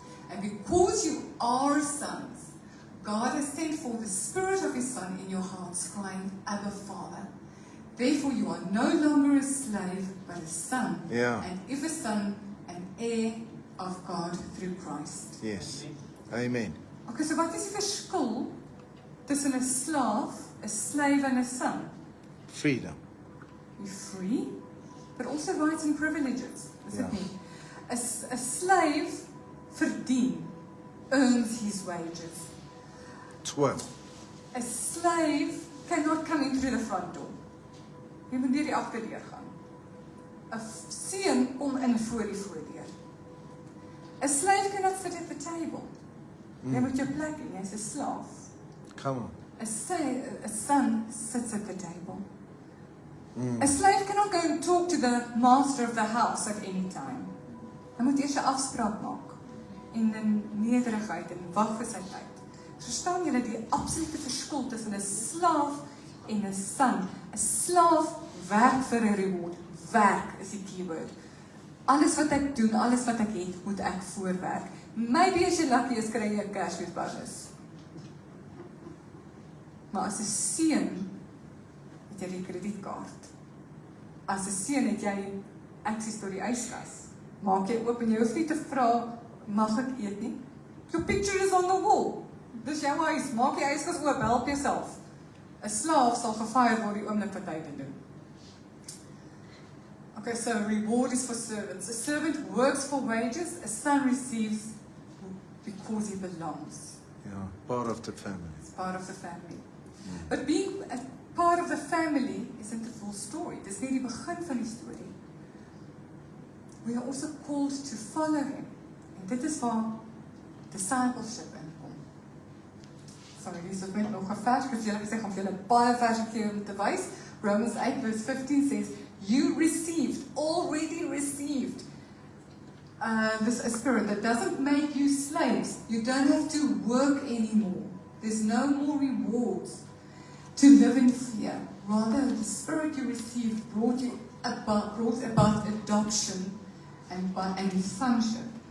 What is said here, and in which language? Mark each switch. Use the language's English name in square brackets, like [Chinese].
[English] And because you are sons, God has sent forth the Spirit of His Son in your hearts, crying, Abba, Father. Therefore you are no longer a slave, but a son. Yeah. And if a son, an heir of God through Christ. Yes. Amen. [Afrikaans] Okay, so wat is die verskil tussen 'n slaaf, 'n [English] slave and a son? Freedom. You're free, but also rights and privileges. [Afrikaans] Is [English] Yeah. [Afrikaans] it nie? [English] A slave [Afrikaans] verdien, [English] earns his wages. 12. A slave cannot come in through the front door. [Afrikaans] Jy moet deur die agterdeur gaan. 'n Seun kom in voor die voordeur. [English] A slave cannot sit at the table. [Afrikaans] Jy moet jou plek hê, jy's 'n slaaf. [English] Come on. A son sits at the table. A slave cannot go and talk to the master of the house at any time. [Afrikaans] Hy moet eers 'n afspraak maak en in nederigheid en wag vir sy tyd. Verstaan julle die absolute verskil tussen 'n slaaf en 'n son? 'n Slaaf werk vir 'n reward. Werk is die keyword. Alles wat ek doen, alles wat ek het, moet ek voorwerk. Maybe as jy lucky is, kry jy 'n Kersfeesbonus. Maar as 'n seun het jy die kredietkaart. As 'n seun het jy access tot die yskas. Maak jy oop en jy hoef nie te vra, mag ek eet nie? [English] Your picture is on the wall. [Afrikaans] Dis jou huis, maak die yskas oop, help jouself. 'n Slaaf sal gefire word die oomblik wat hy dit doen. [English] Okay, so reward is for servants. A servant works for wages, a son receives because he belongs. Yeah. Part of the family. It's part of the family. But being a part of the family isn't the full story. [Afrikaans] Dis nie die begin van die storie. [English] We are also called to follow him. [Afrikaans] En dit is waar discipleship inkom. Sorry, dis ook net nog 'n vers, ek het julle gesê gaan vir julle baie verse gee om te wys. [English] Romans 8 verse 15 says, you already received this spirit that doesn't make you slaves. You don't have to work anymore. There's no more rewards to live in fear. Rather, the spirit you received brought about adoption and sonship.